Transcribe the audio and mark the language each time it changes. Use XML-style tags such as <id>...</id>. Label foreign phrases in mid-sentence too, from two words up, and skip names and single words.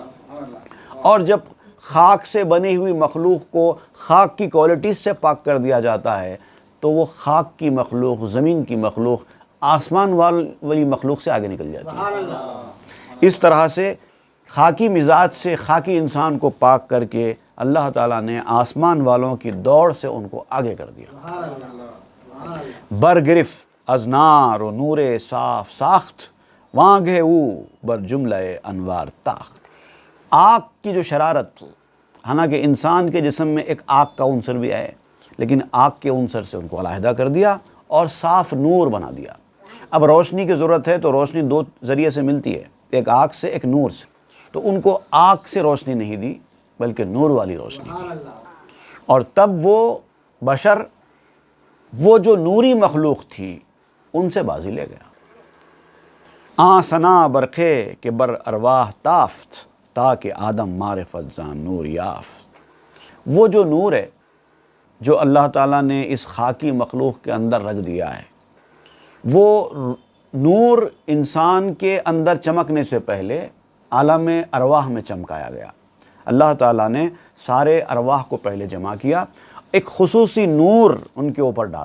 <ur>اور جب خاک سے بنی ہوئی مخلوق کو خاک کی کوالٹیز سے پاک کر دیا جاتا ہے تو وہ خاک کی مخلوق، زمین کی مخلوق، آسمان والی مخلوق سے آگے نکل جاتی ہے. اس طرح سے خاکی مزاج سے خاکی انسان کو پاک کر کے اللہ تعالیٰ نے آسمان والوں کی دوڑ سے ان کو آگے کر دیا.</ur> <fa>برگرفت از نار و نور صاف ساخت، وانگے او بر جملہ انوار تاخت.</fa> <ur>آگ کی جو شرارت، حالانکہ انسان کے جسم میں ایک آگ کا عنصر بھی ہے، لیکن آگ کے عنصر سے ان کو علیحدہ کر دیا اور صاف نور بنا دیا. اب روشنی کی ضرورت ہے تو روشنی دو ذریعے سے ملتی ہے، ایک آگ سے، ایک نور سے. تو ان کو آگ سے روشنی نہیں دی بلکہ نور والی روشنی دی. اور تب وہ بشر، وہ جو نوری مخلوق تھی، ان سے بازی لے گیا.</ur> <fa>آن ثنا برقے کہ بر ارواح تافت، تاکہ آدم معرفت زان نور یافت.</fa> <ur>وہ جو نور ہے جو اللہ تعالیٰ نے اس خاکی مخلوق کے اندر رکھ دیا ہے، وہ نور انسان کے اندر چمکنے سے پہلے عالم ارواح میں چمکایا گیا. اللہ تعالیٰ نے سارے ارواح کو پہلے جمع کیا، ایک خصوصی نور ان کے اوپر ڈالا.</ur>